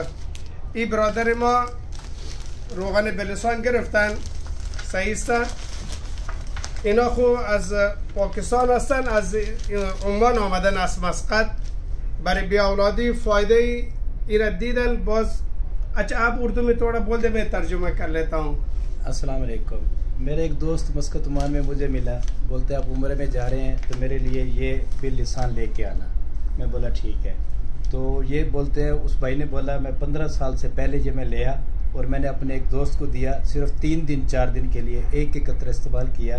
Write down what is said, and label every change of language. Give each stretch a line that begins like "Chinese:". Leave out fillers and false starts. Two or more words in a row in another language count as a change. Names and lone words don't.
Persian: این برادر ما روغن بلسان گرفتن، صحیح است. اینا خو از پاکستان هستن، از عمان آمدن از مسقط برای بی اولادی. فایده ایرا دیدن.
Hindi: باز अच्छा आप उर्दू में थोड़ा बोल दे, मैं तर्जुमा कर लेता हूँ। अस्सलाम वालेकुम। मेरे एक दोस्त मस्कत ओमान में मुझे मिला, बोलते आप उम्र में जा रहे हैं तो मेरे लिए ये बिल लिसान लेके आना। मैं बोला ठीक है। तो ये बोलते हैं, उस भाई ने बोला मैं 15 साल से पहले ये मैं लिया और मैंने अपने एक दोस्त को दिया, सिर्फ 3 दिन 4 दिन के लिए एक कतरा इस्तेमाल किया।